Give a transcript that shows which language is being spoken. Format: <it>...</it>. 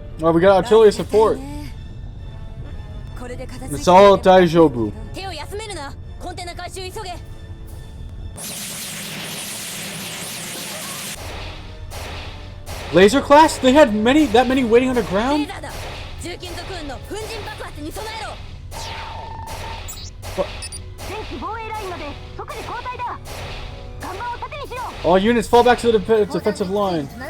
<en>Oh, we got artillery support. It's all Daijobu.</en> <ja>手を休めるな。コンテナ回収急げ。</ja> <en>Laser class? They had that many waiting underground?</en> <ja>重金属運の粉塵爆発に備えろ。前期防衛ラインまで即時交代だ。看板を盾にしろ。</ja> <en>All units fall back to the defensive line.</en>